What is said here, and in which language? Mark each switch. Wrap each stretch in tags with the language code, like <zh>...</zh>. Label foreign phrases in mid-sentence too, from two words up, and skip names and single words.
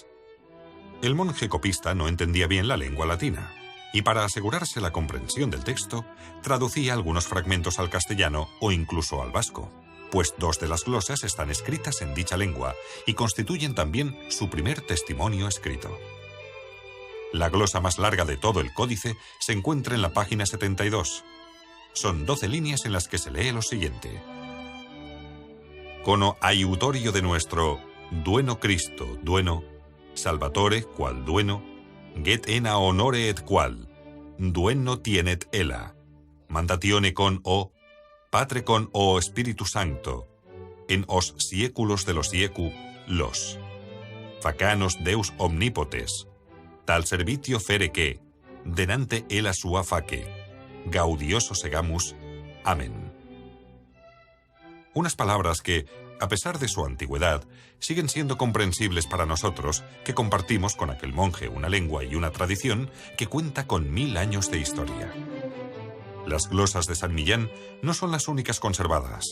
<es>El monje copista no entendía bien la lengua latina, y para asegurarse la comprensión del texto, traducía algunos fragmentos al castellano o incluso al vasco, pues 2 de las glosas están escritas en dicha lengua y constituyen también su primer testimonio escrito. La glosa más larga de todo el códice se encuentra en la página 72. Son 12 líneas en las que se lee lo siguiente:</es> <osp>Cono aiutorio de nuestro dueno Cristo, dueno, salvatore qual dueno, get ena honore et qual, dueno tienet ella, mandatione con o, patre con o Espíritu Sancto, en os sieculos de los siecu, los. Facanos Deus omnipotes, tal servitio fere que, denante ella sua face, gaudioso segamus, amén.</osp> <es>Unas palabras que, a pesar de su antigüedad, siguen siendo comprensibles para nosotros, que compartimos con aquel monje una lengua y una tradición que cuenta con 1000 años de historia. Las glosas de San Millán no son las únicas conservadas.</es>